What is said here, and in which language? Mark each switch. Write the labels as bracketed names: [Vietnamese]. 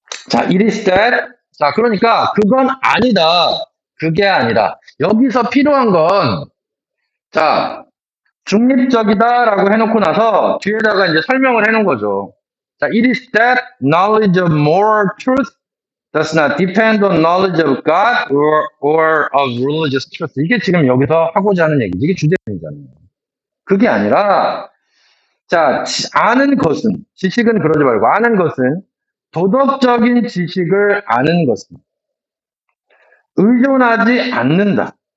[English] 자, it is that. [Korean] 자, 그러니까 그건 아니다. 그게 아니다. 여기서 필요한 건, 자, 중립적이다라고 해놓고 나서 뒤에다가 이제 설명을 해놓은 거죠. [English] 자, it is that knowledge of moral truth does not depend on knowledge of God or of religious truth. [Korean] 이게 지금 여기서 하고자 하는 얘기지. 이게 주제이잖아요. 그게 아니라, 자, 아는 것은, 지식은 그러지 말고, 아는 것은, 도덕적인 지식을 아는 것은, 의존하지 않는다.